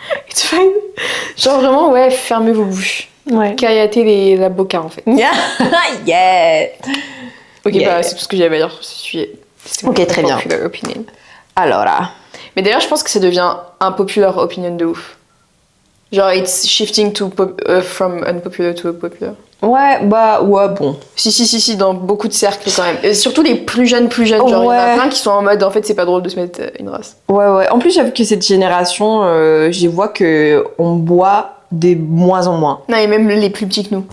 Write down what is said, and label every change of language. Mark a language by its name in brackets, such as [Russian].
[English] It's fine. [French] Genre, vraiment, ouais, fermez vos bouches. Ouais. Caillatez la boca, en fait. [English] Yeah. Yeah. [French] Ok, bah, c'est tout ce que j'avais à dire. Ok, très bien. Opinion. Alors là. Mais d'ailleurs, je pense que ça devient un popular opinion de ouf. [English] Genre, it's shifting from unpopular to popular. [French] Ouais, bon. Si, dans beaucoup de cercles quand même. Et surtout les plus jeunes, genre, il y en a plein qui sont en mode, en fait, c'est pas drôle de se mettre une race. Ouais. En plus, j'avoue que cette génération, je vois qu'on boit de moins en moins. Non, et même les plus petits que nous.